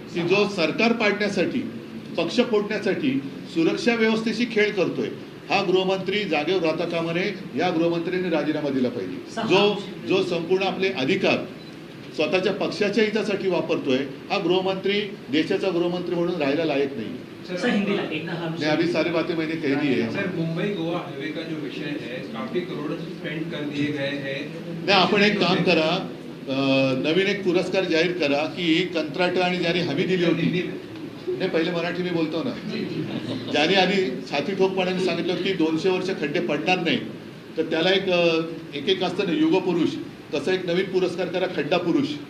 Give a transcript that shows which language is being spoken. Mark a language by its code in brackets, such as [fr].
[mr] की जो सरकार पाडण्यासाठी, पक्ष फोडण्यासाठी सुरक्षा व्यवस्थेशी खेळ करतोय, हा गृहमंत्री जागेवर राहता कामा नये. या गृहमंत्र्यांनी राजीनामा दिला पाहिजे. जो संपूर्ण आपले अधिकार स्वतःच्या पक्षाच्या हितासाठी वापरतोय, हा गृहमंत्री देशाचा गृहमंत्री म्हणून राहायला लायक नहीं. [hi] मैं अभी सारी बातें मैंने कह दी है. सर, मुंबई गोवा हाईवे का जो विषय है, काफी करोड़ स्पेंड कर दिए गए हैं. [mr] नहीं, आपण एक काम करा, नवीन एक पुरस्कार जाहीर करा की कंत्राट आणि ज्यांनी हमी दिली होती, नाही पहिले मराठी मी बोलतो ना, ज्यांनी आधी छाती ठोकपणाने सांगितलं की 200 वर्ष खड्डे पडणार नाही, तर त्याला एक असतं ना युग पुरुष, तसा एक नवीन पुरस्कार करा, खड्डा पुरुष.